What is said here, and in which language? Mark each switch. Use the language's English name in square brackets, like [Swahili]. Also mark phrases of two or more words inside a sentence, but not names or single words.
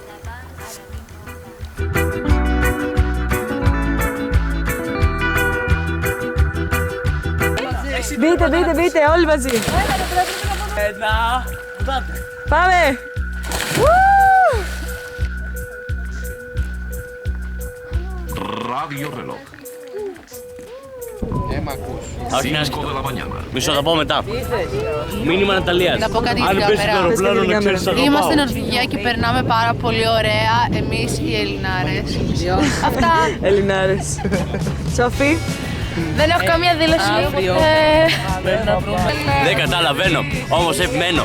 [Greek] Μπείτε, όλοι μαζί. Πάμε. Radio Reloj. Μ' ακούς. [Spanish] 5 de la mañana. [Greek] Μισό, θα πω μετά. Μήνυμα Ναταλίας. Να πω κάτι για Αν την πέσει το κάμερα. αεροπλάνο να ξέρεις αγαπάω. Είμαστε Νορβηγία και περνάμε πάρα πολύ ωραία εμείς οι Ελληνάρες. Αυτά. Ελληνάρες. Σοφή. Δεν έχω καμία δήλωση. Αύριο. Δεν καταλαβαίνω, όμως επιμένω.